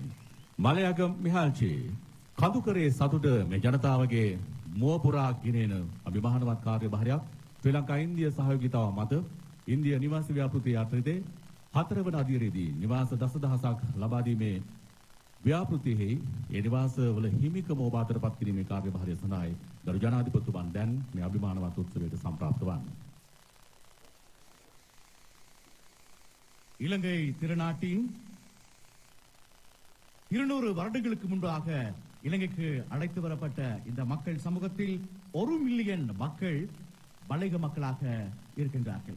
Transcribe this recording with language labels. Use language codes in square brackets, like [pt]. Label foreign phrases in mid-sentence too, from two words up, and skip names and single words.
[si] මලයගම මිහාල්චේ කඳුකරේ සතුට මේ ජනතාවගේ මුව පුරා ගෙනෙන අභිමානවත් කාර්යභාරයක් ශ්‍රී ලංකා ඉන්දිය සහයෝගීතාව මත ඉන්දිය නිවාස ව්‍යාපෘතිය යටතේ 4 වන අදියරේදී නිවාස දසදහසක් ලබා දීමේ ව්‍යාපෘතියෙහි ඒ නිවාසවල හිමිකම ඔබ අතරපත් කිරීමේ කාර්යභාරය සඳහායි ගරු ජනාධිපතිතුමන් දැන් මේ අභිමානවත් උත්සවයට සම්ප්‍රාප්ත වන්නේ. [ta] இலங்கை திருநாட்டின் 200 வருடங்களுக்கு முன்பாக இலங்கைக்கு அழைத்து வரப்பட்ட இந்த மக்கள் சமூகத்தில் 1 மில்லியன் மக்கள் மலையக மக்களாக இருக்கின்றார்கள்.